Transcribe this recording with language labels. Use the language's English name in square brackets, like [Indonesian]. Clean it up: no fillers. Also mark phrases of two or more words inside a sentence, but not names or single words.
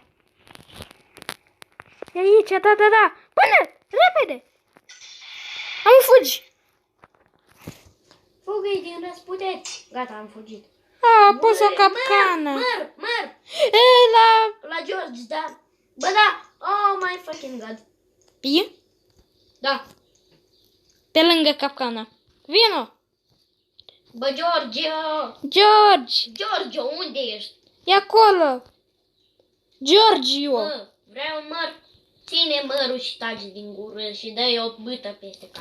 [Romanian] E aici, da, da, da. Până, repede. Am fugi. Fugă din răsputeți. Gata, am fugit. A pus o capcană. Măr! E, La George, da. Bă, da. [English] Oh my fucking god. [Romanian] E? Da. Pe lângă capcană. Vino. Bă, George. George. Unde ești? E acolo. Giorgio. Bă, vreau un măr. Ține mărul și taci din gură și dă-i o bâtă peste cap.